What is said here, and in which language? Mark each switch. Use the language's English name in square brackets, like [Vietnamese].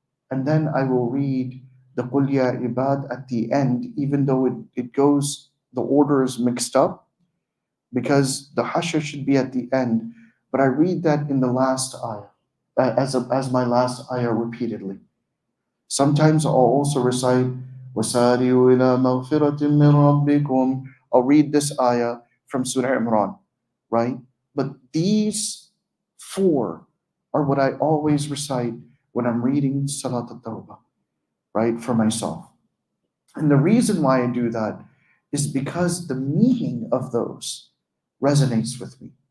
[English] And then I will read the Qul Ya Ibad at the end, even though it goes, the order is mixed up, because the Hashr should be at the end. But I read that in the last ayah, as my last ayah repeatedly. Sometimes I'll also recite, [Arabic] وَسَارِعُوا إِلَى مَغْفِرَةٍ مِّن رَبِّكُمْ. [English] I'll read this ayah from Surah Imran, right? But these four are what I always recite when I'm reading Salat al-Tawbah, right, for myself. And the reason why I do that is because the meaning of those resonates with me.